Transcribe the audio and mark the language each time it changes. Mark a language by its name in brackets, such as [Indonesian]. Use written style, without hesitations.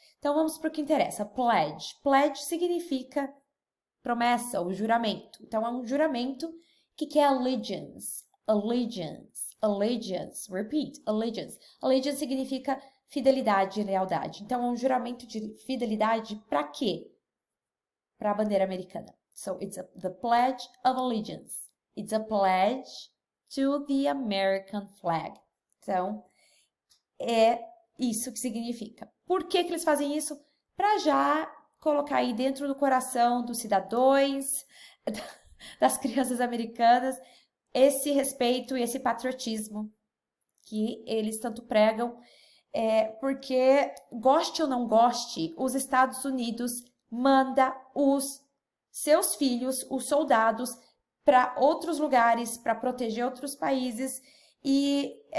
[Portuguese] Então vamos para o que interessa. Pledge. Pledge significa promessa ou juramento. Então é um juramento que é allegiance. [English] Allegiance. Allegiance. Repeat. Allegiance. [Portuguese] Allegiance significa fidelidade e lealdade. Então é um juramento de fidelidade para quê? Para a bandeira americana. [English] So it's the Pledge of Allegiance. It's a pledge to the American flag. [Portuguese] Então, é isso que significa. Por que eles fazem isso? Para já colocar aí dentro do coração dos cidadãos, das crianças americanas, esse respeito e esse patriotismo que eles tanto pregam, porque, goste ou não goste, os Estados Unidos manda os seus filhos, os soldados, para outros lugares, para proteger outros países, e